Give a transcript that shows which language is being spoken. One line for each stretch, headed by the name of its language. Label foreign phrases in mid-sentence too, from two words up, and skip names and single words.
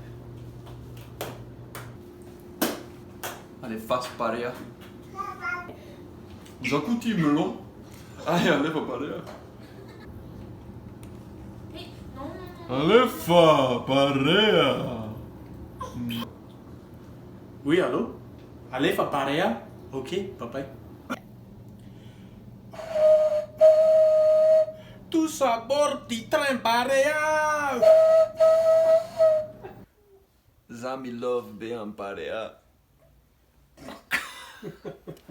Malagasy: Alefasy parea. Za koa tia melon. Ay, alefa parea. Alefa parea.
French: Oui, allô?
Malagasy: Alefa parea?
English: Ok, bye-bye.
French: Tous à bord du train parea!
Malagasy: Za me love be amin'ny parea.